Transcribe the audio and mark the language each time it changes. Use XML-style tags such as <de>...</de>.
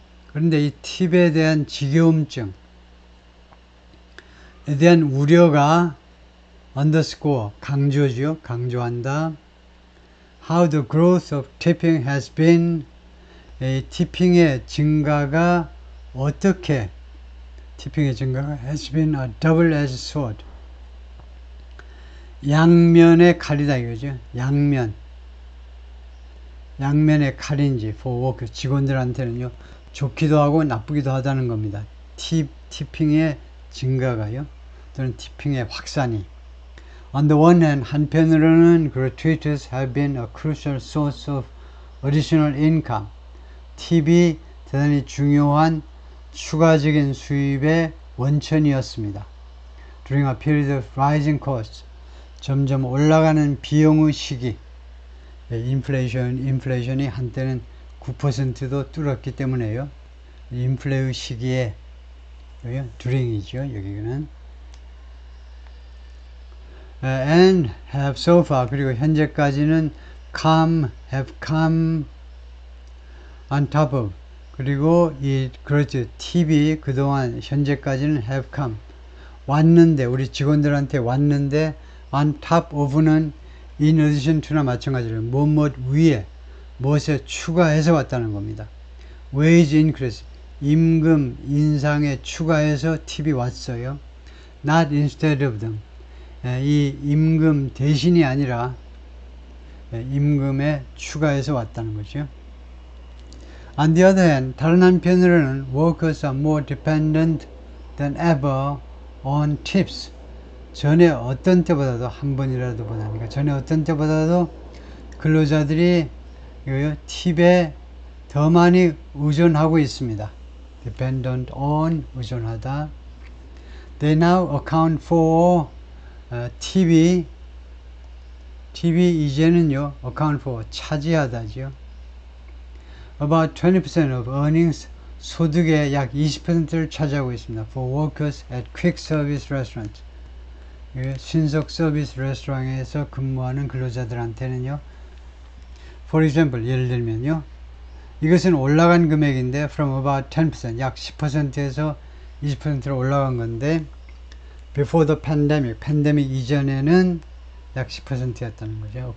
<ko>그런데 이 팁에 대한 지겨움증에 대한 우려가 underscore 강조죠. 강조한다.</ko> <en>How the growth of tipping has been.</en> <ko>티핑의 증가가 어떻게 티핑의 증가가</ko> <en>has been a double-edged sword.</en> <ko>양면의 칼이다 이거죠. 양면의 칼인지</ko> <en>for workers</en> <ko>직원들한테는요 좋기도 하고 나쁘기도 하다는 겁니다. 티핑의 증가가요 또는 티핑의 확산이.</ko> <en>On the one hand,</en> <ko>한편으로는</ko> <en>gratuities have been a crucial source of additional income.</en> <ko>팁이 대단히 중요한 추가적인 수입의 원천이었습니다.</ko> <en>During a period of rising costs,</en> <ko>점점 올라가는 비용의 시기, 인플레이션이 한때는 9%도 뚫었기 때문에요. 인플레의 시기에 during이죠. 여기는</ko> <en>and have so far</en> <ko>그리고 현재까지는</ko> <en>have come on top of</en> <ko>그리고 그렇죠. 팁이 그동안 현재까지는 have come 왔는데 우리 직원들한테 왔는데</ko> <en>on top of</en> <ko>는</ko> <en>in addition to</en> <ko>나 마찬가지로 무엇 위에 무엇에 추가해서 왔다는 겁니다.</ko> <en>wage increase</en> <ko>임금 인상에 추가해서 팁이 왔어요.</ko> <en>not instead of them</en> <ko>이 임금 대신이 아니라 임금에 추가해서 왔다는 거죠.</ko> <en>On the other hand,</en> <ko>다른 한편으로는</ko> <en>workers are more dependent than ever on tips.</en> <ko>전에 어떤 때보다도 한 번이라도 보다니까 전에 어떤 때보다도 근로자들이 팁에 더 많이 의존하고 있습니다.</ko> <en>dependent on</en> <ko>의존하다.</ko> <en>They now account for</en> <ko>팁이 이제는요</ko> <en>account for</en> <ko>차지하다죠.</ko> <en>about 20% of earnings,</en> <ko>소득의 약 20%를 차지하고 있습니다.</ko> <en>For workers at quick service restaurants.</en> <ko>신속 서비스 레스토랑에서 근무하는 근로자들한테는요.</ko> <en>For example,</en> <ko>예를 들면요. 이것은 올라간 금액인데</ko> <en>from about 10%,</en> <ko>약 10%에서 20%로 올라간 건데</ko> <en>before the pandemic,</en> <ko>팬데믹 이전에는 약 10%였다는 거죠.</ko>